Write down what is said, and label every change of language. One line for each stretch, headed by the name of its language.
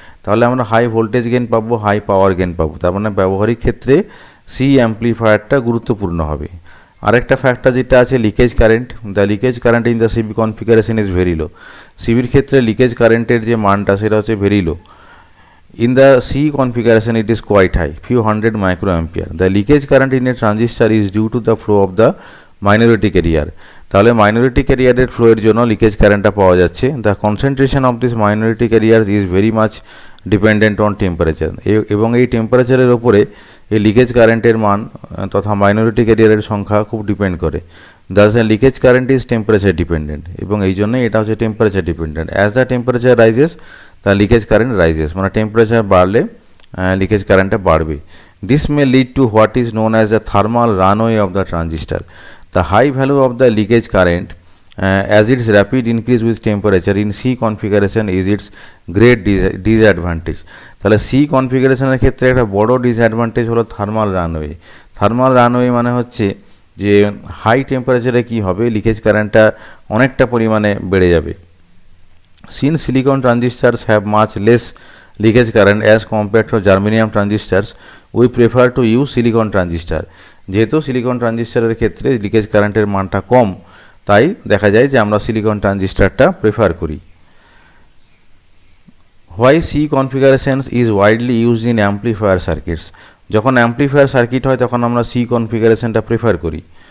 Bangla: তাহলে আমরা high voltage gain পাবো, হাই পাওয়ার গেন পাবো। তার মানে ব্যবহারিক ক্ষেত্রে সি অ্যাম্প্লিফায়ারটা গুরুত্বপূর্ণ হবে। আরেকটা ফ্যাক্টর যেটা আছে leakage current.
English: The leakage current in the CB configuration is very low.
Bangla: সিবির ক্ষেত্রে লিকেজ কারেন্টের যে মানটা সেটা হচ্ছে very low.
English: In the C configuration it is quite high, few hundred microampere. The leakage current in a transistor is due to the flow of the minority carrier.
Bangla: তাহলে minority ক্যারিয়ারের ফ্লোয়ের জন্য leakage কারেন্টটা পাওয়া যাচ্ছে।
English: the concentration of this minority carrier is very much dependent on temperature,
Bangla: এবং এই টেম্পারেচারের ওপরে এই লিকেজ কারেন্টের মান তথা মাইনরিটি ক্যারিয়ারের সংখ্যা খুব ডিপেন্ড করে।
English: thus the leakage current is temperature dependent,
Bangla: এবং এই জন্যই এটা হচ্ছে temperature dependent.
English: as the temperature rises the leakage current rises,
Bangla: মানে টেম্পারেচার বাড়লে লিকেজ কারেন্টটা বাড়বে।
English: This may lead to what is known as the thermal runaway of the transistor. The high value of the leakage current as its rapid increase with temperature in C configuration is its great disadvantage.
Bangla: তাহলে C কনফিগারেশনের ক্ষেত্রে একটা বড় disadvantage হলো thermal runway. Thermal runway মানে হচ্ছে যে high টেম্পারেচারে কি হবে, লিকেজ কারেন্টটা অনেকটা পরিমাণে বেড়ে যাবে।
English: Since silicon transistors have much less leakage current as compared to germanium transistors, we prefer to use silicon transistor.
Bangla: যেহেতু সিলিকন ট্রানজিস্টারের ক্ষেত্রে লিকেজ কারেন্টের মানটা কম, তাই দেখা যায় যে আমরা সিলিকন ট্রানজিস্টারটা প্রেফার করি।
English: Why C configurations is widely used in amplifier circuits.
Bangla: যখন অ্যাম্প্লিফায়ার সার্কিট হয় তখন আমরা সি কনফিগারেশনটা প্রেফার করি।